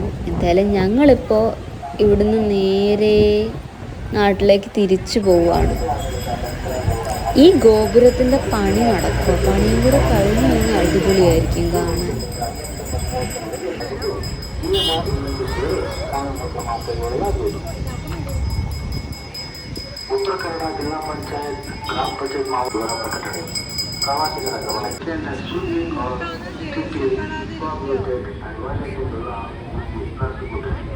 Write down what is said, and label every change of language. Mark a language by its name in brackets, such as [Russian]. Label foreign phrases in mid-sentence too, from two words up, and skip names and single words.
[Malayalam] എന്തായാലും ഞങ്ങളിപ്പോൾ ഇവിടുന്ന് നേരെ നാട്ടിലേക്ക് തിരിച്ചു പോവുകയാണ്. ഈ ഗോപുരത്തിൻ്റെ പണി നടക്കുക, പണിയും കൂടെ കഴിഞ്ഞു കഴിഞ്ഞാൽ അടിപൊളിയായിരിക്കും കാണാൻ. [Kannada] ಉತ್ತರಕನ್ನಡ ಜಿಲ್ಲಾ ಪಂಚಾಯತ್ ಗ್ರಾಮ ಪಂಚಾಯತ್ ಮಾವೂರ ಪ್ರಕಟಣೆ ಪ್ರವಾಸಿಗರ ಗಮನಕ್ಕೆ ಶೂಟಿಂಗ್ ಅನಿವಾರ್ಯತೆಗಳ ಪ್ರಾರ್ಥಿಸುತ್ತದೆ.